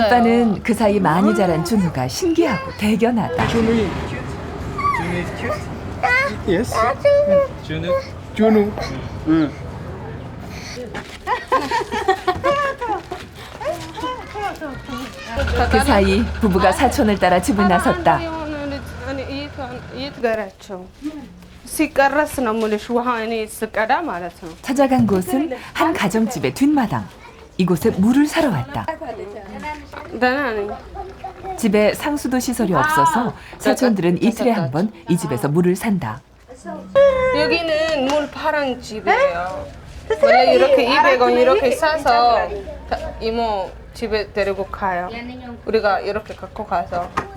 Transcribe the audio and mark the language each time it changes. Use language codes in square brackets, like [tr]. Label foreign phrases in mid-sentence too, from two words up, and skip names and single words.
[ko] 오빠는 그 사이 많이 자란 준우가 신기하고 대견하다. [en] Yes. [ko] 준우. 준우. 응. 그 사이 부부가 사촌을 따라 집을 나섰다. [am] ሲቀረስ ነው የምልሽ ውሃ እኔ ስቀዳ ማለት ነው። [ko] 찾아간 곳은 한 가정집의 뒷마당. 이곳에 물을 사러 왔다. [am] ደህና ነኝ። [ko] 집에 상수도 시설이 없어서 사촌들은 이틀에 한 번 이 집에서 물을 산다. 여기는 물 파란 집이에요. 원래 이렇게 200원 이렇게 싸서 이모 집에 데리고 가요. 우리가 이렇게 갖고 가서.